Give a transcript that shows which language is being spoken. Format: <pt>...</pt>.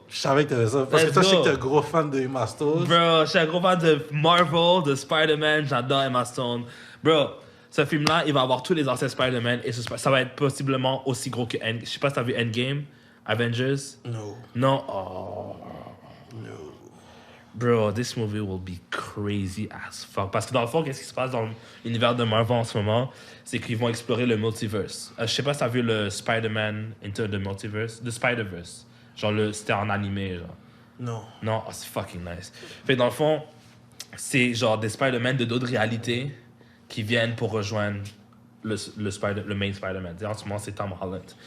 <fr>Je savais que t'avais ça. Parce que</fr> <en>Let's</en> <fr>toi, je sais</fr> <en>go.</en> <fr>que t'es un gros fan de Emma Stone. Bro, je suis un gros fan de Marvel, de Spider-Man, j'adore Emma Stone. Bro, ce film-là, il va avoir tous les anciens Spider-Man et ça va être possiblement aussi gros que Endgame. Je sais pas si t'as vu Endgame, Avengers.</fr> <en>No.</en> <fr>Non? Oh.</fr> <en>No. Bro, this movie will be crazy as fuck.</en> <fr>Parce que dans le fond, qu'est-ce qui se passe dans l'univers de Marvel en ce moment? C'est qu'ils vont explorer le multiverse. Je sais pas si t'as vu le Spider-Man Into the Multiverse, the Spider-Verse. Genre, c'était en animé, genre. Non. Non, oh, c'est fucking nice. Fait que dans le fond, c'est genre des Spider-Man de d'autres réalités qui viennent pour rejoindre le main Spider-Man. En ce moment, c'est Tom Holland.</fr>